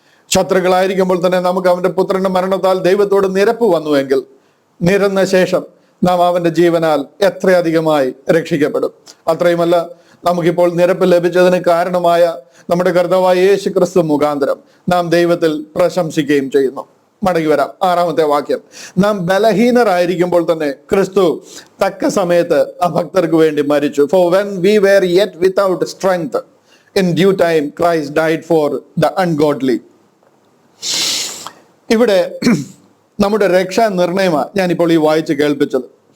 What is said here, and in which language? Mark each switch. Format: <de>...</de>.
<ml>ശത്രുക്കളായിരിക്കുമ്പോൾ തന്നെ നമുക്ക് അവന്റെ പുത്രന്റെ മരണത്താൽ ദൈവത്തോട് നിരപ്പ് വന്നുവെങ്കിൽ നിരന്ന ശേഷം നാം അവന്റെ ജീവനാൽ എത്രയധികമായി രക്ഷിക്കപ്പെടും. അത്രയുമല്ല, നമുക്കിപ്പോൾ നിരപ്പ് ലഭിച്ചതിന് കാരണമായ നമ്മുടെ കർത്താവായ യേശു ക്രിസ്തു മുഖാന്തരം നാം ദൈവത്തിൽ പ്രശംസിക്കുകയും ചെയ്യുന്നു. മടങ്ങി വരാം. 6-ാമത്തെ വാക്യം, നാം ബലഹീനരായിരിക്കുമ്പോൾ തന്നെ ക്രിസ്തു തക്ക സമയത്ത് അഭക്തർക്ക് വേണ്ടി മരിച്ചു.</ml> <en>For when we were yet without strength, in due time Christ died for the ungodly.</en> <ml>ഇവിടെ നമ്മുടെ രക്ഷാ നിർണയമാണ് ഞാനിപ്പോൾ ഈ വായിച്ച് കേൾപ്പിച്ചത്.</ml>